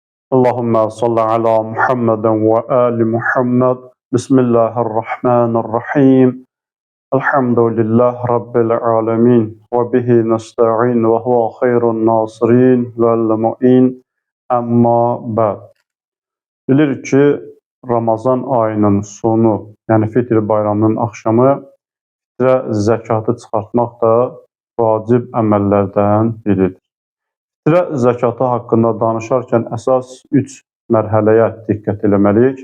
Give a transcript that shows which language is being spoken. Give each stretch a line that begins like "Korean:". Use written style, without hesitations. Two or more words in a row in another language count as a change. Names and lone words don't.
Arabic: اللهم صل على محمد وآل محمد. بسم الله الرحمن الرحيم. الحمد لله رب العالمين. وبه نستعين وهو خير ناصر ومعين. أما بعد.
Azerbaijani: Bilirik ki, Ramazan ayının sonu, yəni Fitr bayramının axşamı fitrə zəkatı çıxartmaq da vacib əməllərdən biridir. Fitrə zəkatı haqqında danışarkən əsas 3 mərhələyə diqqət eləməliyik.